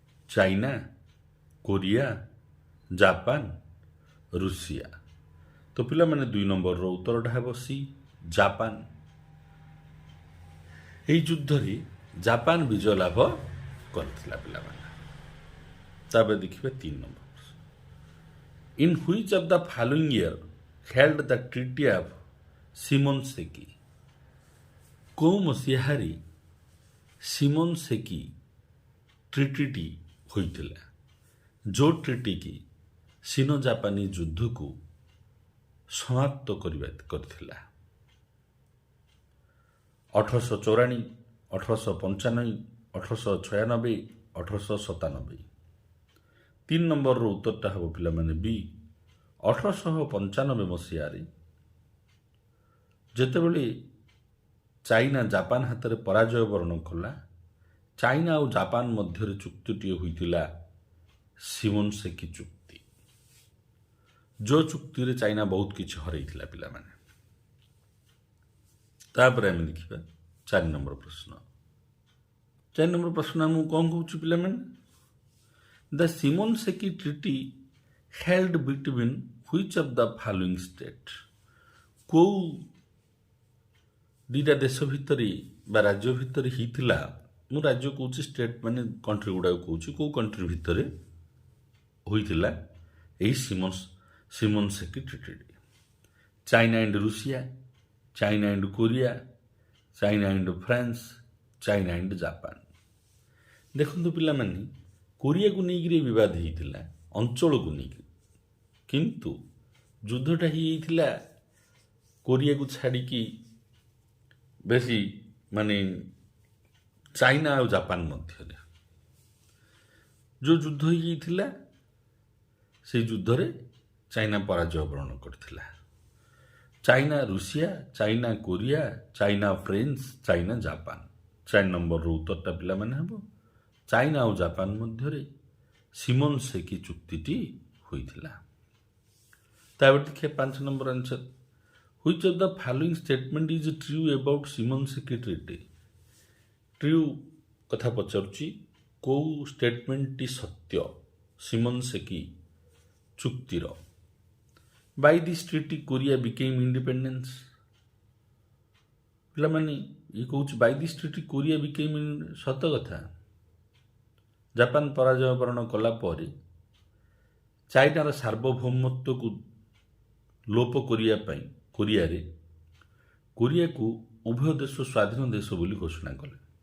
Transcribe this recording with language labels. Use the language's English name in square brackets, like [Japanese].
[Odia] China, Korea, Japan, Russia. ତ ପିଲାମାନେ 2 ନମ୍ବରର ଉତ୍ତରଟା ହେବ ସି, ଜାପାନ। ଏହି ଯୁଦ୍ଧରେ ଜାପାନ ବିଜୟ ଲାଭ କରିଥିଲା ପିଲାମାନେ। ତାପରେ ଦେଖିବା 3 number. [English] In which of the following year held the Treaty of Shimonoseki? [Odia] କେଉଁ ମସିହାରେ ସିମୋନୋସେକି ଟ୍ରିଟିଟି ହୋଇଥିଲା, ଯେଉଁ ଟ୍ରିଟି କି ସିନୋ ଜାପାନି ଯୁଦ୍ଧକୁ ସମାପ୍ତ କରିଥିଲା? 1894, 1895, 1896, 1897। 3 ନମ୍ବରର ଉତ୍ତରଟା ହେବ ପିଲାମାନେ ବି, 1895 ମସିହାରେ ଯେତେବେଳେ ଚାଇନା ଜାପାନ ହାତରେ ପରାଜୟ ବରଣ କଲା, ଚାଇନା ଆଉ ଜାପାନ ମଧ୍ୟରେ ଚୁକ୍ତିଟିଏ ହୋଇଥିଲା ସିମୋନୋସେକି ଚୁକ୍ତି, ଯେଉଁ ଚୁକ୍ତିରେ ଚାଇନା ବହୁତ କିଛି ହରାଇଥିଲା ପିଲାମାନେ। ତାପରେ ଆମେ ଦେଖିବା 4 ନମ୍ବର ପ୍ରଶ୍ନ। 4 ନମ୍ବର ପ୍ରଶ୍ନ ଆମକୁ କ'ଣ କହୁଛୁ ପିଲାମାନେ? [English] The Shimonoseki Treaty held between which of the following state? [Odia] କେଉଁ ଦୁଇଟା ଦେଶ ଭିତରେ ବା ରାଜ୍ୟ ଭିତରେ ହେଇଥିଲା? ମୁଁ ରାଜ୍ୟ କହୁଛି, ଷ୍ଟେଟ୍ ମାନେ କଣ୍ଟ୍ରି ଗୁଡ଼ାକ କହୁଛି। କେଉଁ କଣ୍ଟ୍ରି ଭିତରେ ହୋଇଥିଲା ଏହି ସିମୋନୋସେକି treaty? China and Russia, China and Korea, China and France, China and Japan. ଦେଖନ୍ତୁ ପିଲାମାନେ, କୋରିଆକୁ ନେଇକରି ବିବାଦ ହେଇଥିଲା, ଅଞ୍ଚଳକୁ ନେଇକି, କିନ୍ତୁ ଯୁଦ୍ଧଟା ହେଇଯାଇଥିଲା କୋରିଆକୁ ଛାଡ଼ିକି ବେଶୀ ମାନେ ଚାଇନା ଆଉ ଜାପାନ ମଧ୍ୟରେ। ଯେଉଁ ଯୁଦ୍ଧ ହେଇଯାଇଥିଲା ସେଇ ଯୁଦ୍ଧରେ ଚାଇନା ପରାଜୟ ବରଣ କରିଥିଲା। China Russia, China Korea, China France, China Japan. 4 ନମ୍ବରର ଉତ୍ତରଟା ପିଲାମାନେ ହେବ ଚାଇନା ଆଉ ଜାପାନ ମଧ୍ୟରେ ସିମୋନୋସେକି ଚୁକ୍ତିଟି ହୋଇଥିଲା। ତାପରେ ଦେଖିବା 5 number answer. [English] Which of the following statement is true about Shimonoseki Treaty? [Odia] True କଥା ପଚାରୁଛି, କେଉଁ ଷ୍ଟେଟମେଣ୍ଟଟି ସତ୍ୟ ସିମୋନୋସେକି ଚୁକ୍ତିର? [English] By this treaty Korea became independence? [Odia] ପିଲାମାନେ ଇଏ କହୁଛି [English] by this treaty Korea became [Odia] ସତ କଥା। ଜାପାନ ପରାଜୟ ବରଣ କଲା ପରେ ଚାଇନାର ସାର୍ବଭୌମତ୍ୱକୁ ଲୋପ କରିବା ପାଇଁ କୋରିଆକୁ ଉଭୟ ଦେଶ ସ୍ୱାଧୀନ ଦେଶ ବୋଲି ଘୋଷଣା କଲେ।